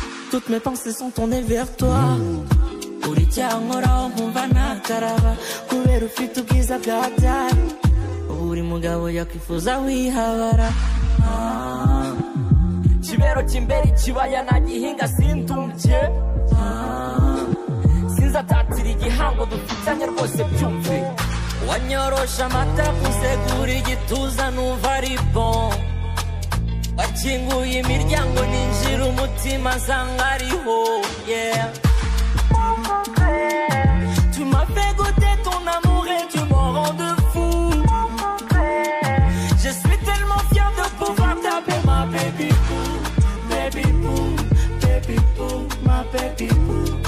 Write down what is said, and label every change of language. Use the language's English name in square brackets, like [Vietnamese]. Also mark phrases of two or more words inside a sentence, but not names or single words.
[French] Toutes mes pensées sont tournées vers toi. [Kinyarwanda] Uri cyankoraho nkumva nakaraba, kubera ufite ubwiza bwa byari. Buri mugabo yakwifuza wihabara. Ah. Kibero cy'imbere ikibaya nagihinga sindumbye. Ah. Sinzatatira igihango dufite. Wanyorosha amata, kusegura igituza, numva ari bon. Wakinguye imiryango, ninjira umutima, nsanga ariho, yeah. [French] Tu m'as fait goûter ton amour et tu me rends de fou. Je suis tellement fier de pouvoir t'appeler ma [English] baby boo, baby boo, baby boo. My baby boo.